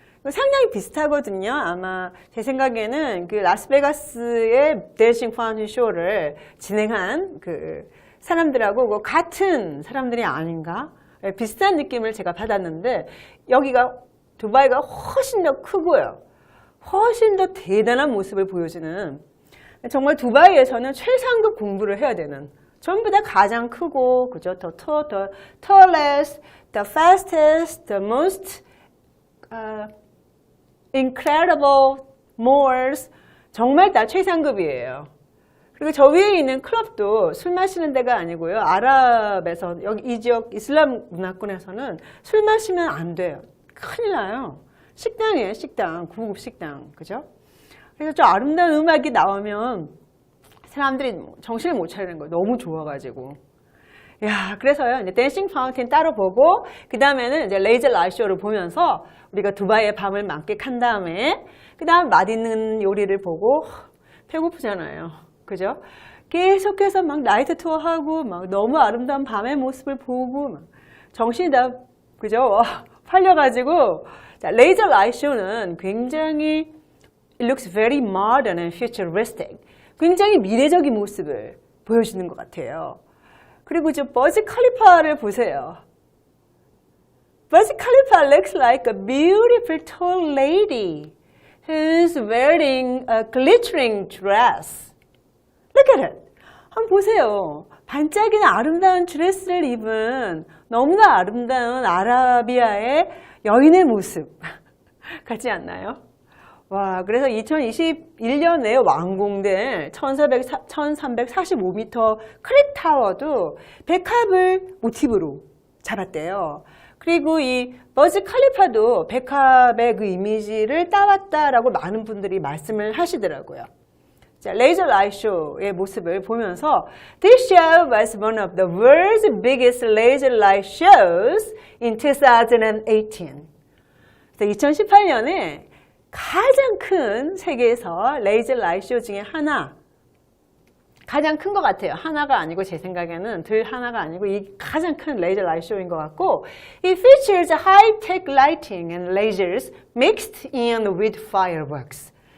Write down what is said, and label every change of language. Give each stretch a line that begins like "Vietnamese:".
Korean: 상당히 비슷하거든요. 아마 제 생각에는 그 라스베가스의 댄싱 파운틴 쇼를 진행한 그 사람들하고 같은 사람들이 아닌가? 비슷한 느낌을 제가 받았는데 여기가 두바이가 훨씬 더 크고요. 훨씬 더 대단한 모습을 보여주는 정말 두바이에서는 최상급 공부를 해야 되는 전부 다 가장 크고 그죠?
English: the tallest, the fastest, the most incredible malls
Korean: 정말 다 최상급이에요. 그리고 저 위에 있는 클럽도 술 마시는 데가 아니고요. 아랍에서 여기 이 지역 이슬람 문화권에서는 술 마시면 안 돼요. 큰일 나요. 식당이에요. 식당. 고급 식당. 그죠? 그래서 저 아름다운 음악이 나오면 사람들이 정신을 못 차리는 거예요. 너무 좋아가지고. 야, 그래서요. 이제 댄싱 파운틴 따로 보고 그 다음에는 이제 레이저 라이트 쇼를 보면서 우리가 두바이의 밤을 만끽한 다음에 그 다음 맛있는 요리를 보고 배고프잖아요. 그죠? 계속해서 막 나이트 투어하고 막 너무 아름다운 밤의 모습을 보고 막 정신이 다 그죠? 팔려가지고 자, 레이저 라이트 쇼는 굉장히
English: it looks very modern and futuristic.
Korean: 굉장히 미래적인 모습을 보여주는 것 같아요. 그리고 저 버즈 칼리파를 보세요.
English: 버즈 칼리파 looks like a beautiful tall lady who's wearing a glittering dress. Look at it.
Korean: 한번 보세요. 반짝이는 아름다운 드레스를 입은 너무나 아름다운 아라비아의 여인의 모습 같지 않나요? 와, 그래서 2021년에 완공된 1345m 크릭 타워도 백합을 모티브로 잡았대요. 그리고 이 버즈 칼리파도 백합의 그 이미지를 따왔다라고 많은 분들이 말씀을 하시더라고요. 자, 레이저 라이트 쇼의 모습을 보면서
English: This show was one of the world's biggest laser light shows in 2018.
Korean: 2018년에 가장 큰 세계에서 레이저 라이트 쇼 중에 하나, 가장 큰 것 같아요. 하나가 아니고 제 생각에는 들 하나가 아니고 이 가장 큰 레이저 라이트 쇼인 것 같고
English: It features high-tech lighting and lasers mixed in with fireworks.